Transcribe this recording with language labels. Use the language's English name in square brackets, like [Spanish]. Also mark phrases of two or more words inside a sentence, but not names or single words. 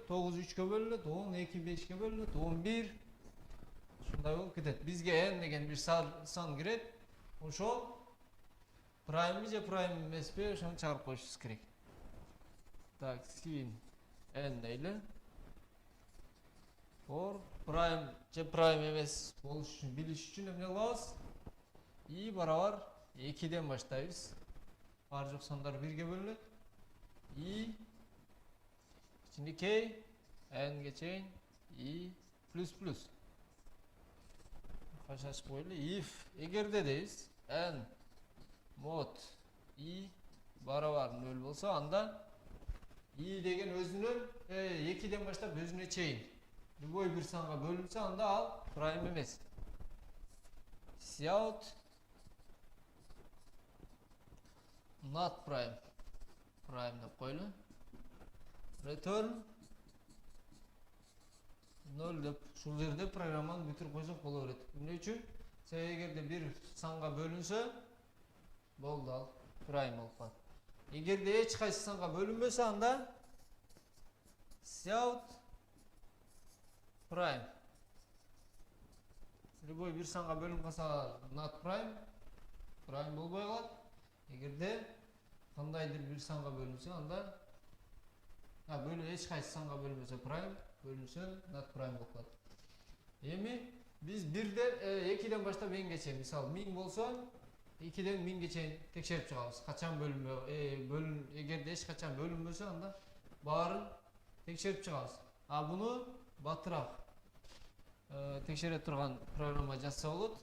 [Kyrgyz] 9 3-кө бөлүнөт. 10 2 5-ке бөлүнөт. 11 ушундай болуп кетет. Бизге n деген бир сан кирет. Ошол prime же prime эмеспи, ошону чыгарып коюшубуз керек. Так, sin n дейли. [English] For prime [Kyrgyz] же prime эмес болуш үчүн билиш үчүн эмне кылабыз? I барабар 2ден баштайбыз. Бар жок сандар 1ге бөлүнөт. I кичинекей n-ге чейин I плюс. Кашашып коелу. If эгерде дейбиз n mod I барабар 0 болсо, анда I деген өзүнөн 2ден баштап өзүнө чейин любой бир санга бөлүнсө, анда ал prime эмес. [English] Cout not prime. [Kyrgyz] Prime деп қойлы. Return 0 деп шул жерде программаны бүтүрүп койсок боло берет. Эмне үчүн? Себеби эгерде бир санга бөлүнсө, болду ал prime болуп калат. Эгерде эч кайсы санга бөлүнбөсө, анда [English] cout prime. [Kyrgyz] Любой бир санга бөлүнүп калса, [English] not prime, prime [Kyrgyz] болбой калат. Эгерде кандайдыр бир санга бөлүнсө, анда эч кайсы санга бөлүнбөсө prime, бөлүнсө [English] not prime [Kyrgyz] болуп калат. Эми биз 2ден баштап энге чейин, мисалы 1000 болсо, 2ден 1000ге чейин текшерип чыгабыз. Качан эгерде эч качан бөлүнбөсө, анда баарын текшерип чыгабыз. Буну батыраак текшере турган программа жазса болот.